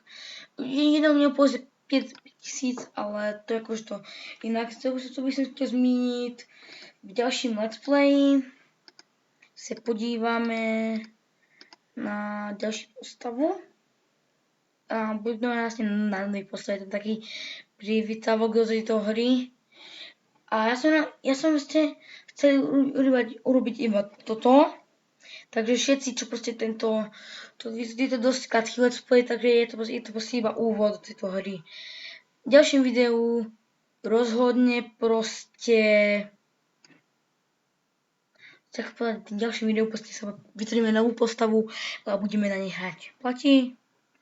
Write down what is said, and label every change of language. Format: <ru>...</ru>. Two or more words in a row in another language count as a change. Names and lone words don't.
<cs>Jednou měl pouze 5000, ale to jakož to. Jinak co bych chtěl zmínit v dalším</cs> <en>let's play.</en> <cs>Se podíváme na další postavu. A budeme vlastně na nový postavě,</cs> <sk>to je taký privítavok do tejto hry. A ja som vlastne chcel urobiť iba toto. Takže všetci, čo proste je to dosť krátký</sk> <en>let's play,</en> <sk>takže je to proste iba úvod do tejto hry. V ďalším videu rozhodne proste tak povedať, v ďalším videu proste sa vytvoríme novú postavu a budeme na nej hrať.</sk>